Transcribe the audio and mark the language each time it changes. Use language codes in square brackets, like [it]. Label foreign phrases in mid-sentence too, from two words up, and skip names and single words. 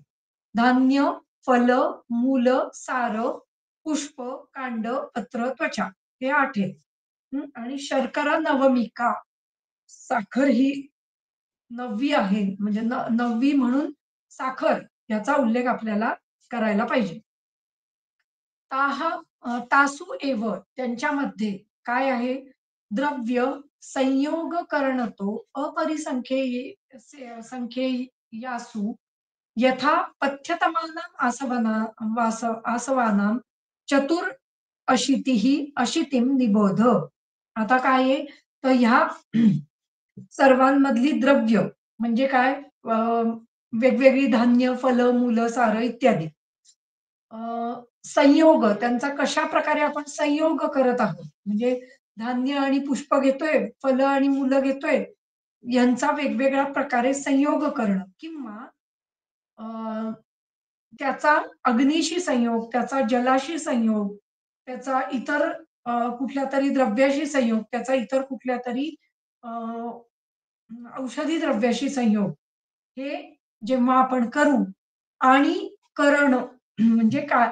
[mr] धान्य, फल, मूल, सार, पुष्प, कांड, पत्र, त्वचा हे 8 आहेत. आणि शर्करा नवमिका साखर ही 9वी आहे. म्हणजे 9वी म्हणून साखर याचा उल्लेख आपल्याला करायला पाहिजे. [sa] तासु एव [mr] त्यांच्यामध्ये काय आहे? [sa] द्रव्य संयोग करणतो संख्येयासु यथा पथ्यतमानां आसवानां चतुर अशीतिः अशीतिं निबोध. [mr] आता काय आहे? तर ह्या सर्वांमधली द्रव्य म्हणजे काय? वेगवेगळी धान्य, फलं, मूलं, सारं इत्यादी. संयोग त्यांचा कशा प्रकारे आपण संयोग करत आहोत. म्हणजे धान्य आणि पुष्प घेतोय, फलं आणि मुलं घेतोय, यांचा वेगवेगळ्या प्रकारे संयोग करणं किंवा अ, त्याचा अग्नीशी संयोग, त्याचा जलाशी संयोग, त्याचा इतर कुठल्यातरी द्रव्याशी संयोग, त्याचा इतर कुठल्यातरी अ, औषधी द्रव्याशी संयोग हे जेव्हा आपण करू आणि करणं म्हणजे काय?